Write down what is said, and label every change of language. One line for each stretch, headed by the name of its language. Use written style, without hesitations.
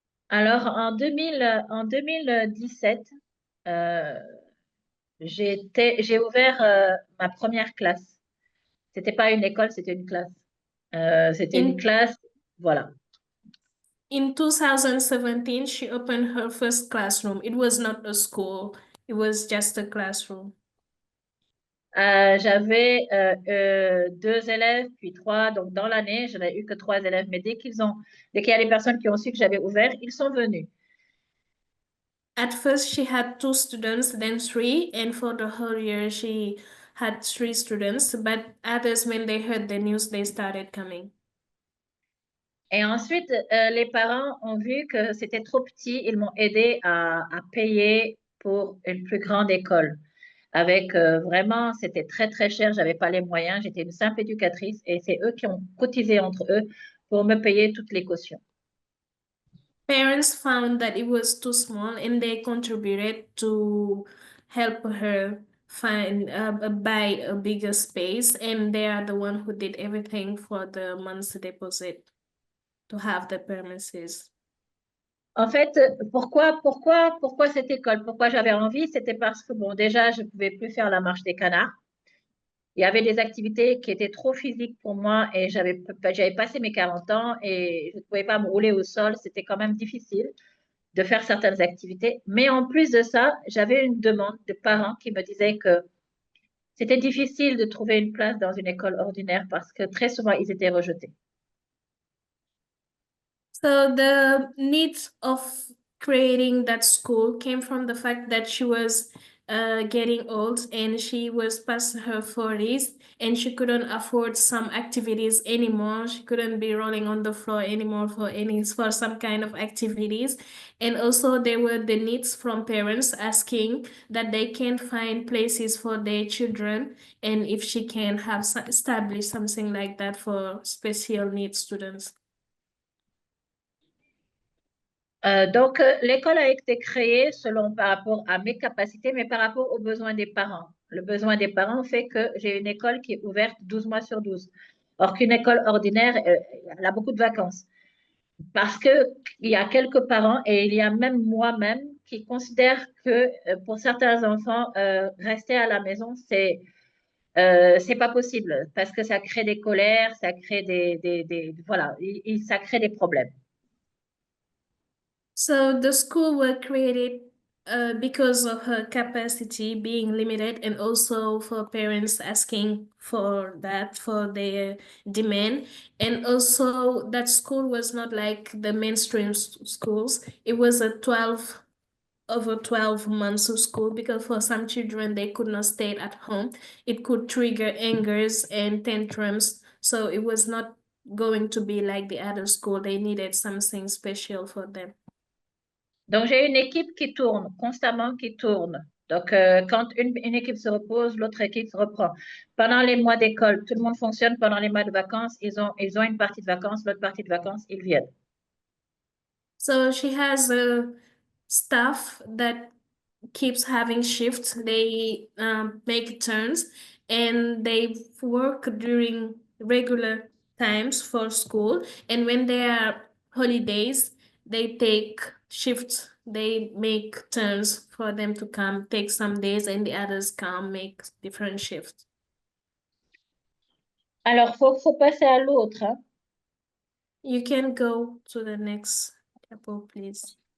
French: Alors, en 2017, j'ai ouvert ma première classe. C'était pas une école, c'était une classe. C'était une classe, voilà.
English: In 2017, she opened her first classroom. It was not a school, it was just a classroom.
French: J'avais 2 élèves, puis 3. Donc, dans l'année, je n'avais eu que 3 élèves. Mais dès qu'il y a des personnes qui ont su que j'avais ouvert, ils sont venus.
English: At first, she had 2 students, then 3. And for the whole year, she had 3 students. But others, when they heard the news, they started coming.
French: Et ensuite, les parents ont vu que c'était trop petit. Ils m'ont aidé à payer pour une plus grande école. Avec vraiment, c'était très, très cher. Je n'avais pas les moyens. J'étais une simple éducatrice et c'est eux qui ont cotisé entre eux pour me payer toutes les cautions.
English: Parents found that it was too small and they contributed to help her buy a bigger space, and they are the one who did everything for the month's deposit to have the premises.
French: En fait, pourquoi cette école? Pourquoi j'avais envie? C'était parce que, bon, déjà, je ne pouvais plus faire la marche des canards. Il y avait des activités qui étaient trop physiques pour moi et j'avais passé mes 40 ans et je ne pouvais pas me rouler au sol. C'était quand même difficile de faire certaines activités. Mais en plus de ça, j'avais une demande de parents qui me disaient que c'était difficile de trouver une place dans une école ordinaire parce que très souvent, ils étaient rejetés.
English: So the needs of creating that school came from the fact that she was getting old and she was past her 40s and she couldn't afford some activities anymore. She couldn't be rolling on the floor anymore for some kind of activities. And also there were the needs from parents asking that they can't find places for their children and if she can have established something like that for special needs students.
French: Donc, l'école a été créée par rapport à mes capacités, mais par rapport aux besoins des parents. Le besoin des parents fait que j'ai une école qui est ouverte 12 mois sur 12. Or qu'une école ordinaire, elle a beaucoup de vacances. Parce qu'il y a quelques parents, et il y a même moi-même, qui considèrent que pour certains enfants, rester à la maison, c'est pas possible parce que ça crée des colères, ça crée voilà, ça crée des problèmes.
English: So the school were created because of her capacity being limited and also for parents asking for that, for their demand. And also that school was not like the mainstream schools. It was a 12 months of school because for some children, they could not stay at home. It could trigger angers and tantrums. So it was not going to be like the other school. They needed something special for them.
French: Donc, j'ai une équipe qui tourne, constamment qui tourne. Donc, quand une équipe se repose, l'autre équipe se reprend. Pendant les mois d'école, tout le monde fonctionne. Pendant les mois de vacances, ils ont une partie de vacances, l'autre partie de vacances, ils viennent.
English: So she has a staff that keeps having shifts. They make turns and they work during regular times for school. And when there are holidays, they take shifts. They make turns for them to come, take some days, and the others come, make different shifts.
French: Alors, faut passer à l'autre, hein.
English: You can go to the next couple, please.